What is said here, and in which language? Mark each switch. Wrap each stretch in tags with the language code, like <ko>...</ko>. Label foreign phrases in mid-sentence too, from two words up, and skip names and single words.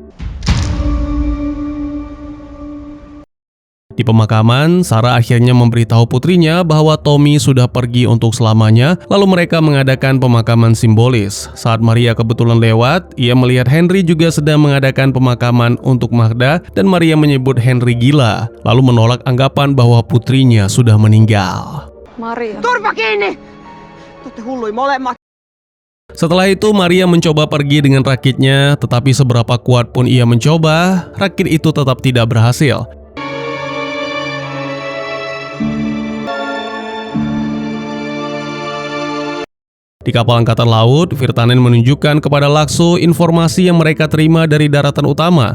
<id>Di pemakaman, Sarah akhirnya memberitahu putrinya bahwa Tommy sudah pergi untuk selamanya, lalu mereka mengadakan pemakaman simbolis. Saat Maria kebetulan lewat, ia melihat Henry juga sedang mengadakan pemakaman untuk Magda dan Maria menyebut Henry gila, lalu menolak anggapan bahwa putrinya sudah meninggal. Maria.</id> <fi>Turva kiinni! Tutte hullui molemmat!</fi> <id>Setelah itu, Maria mencoba pergi dengan rakitnya, tetapi seberapa kuat pun ia mencoba, rakit itu tetap tidak berhasil. Di kapal angkatan laut, Virtanen menunjukkan kepada Laxo informasi yang mereka terima dari daratan utama.</id>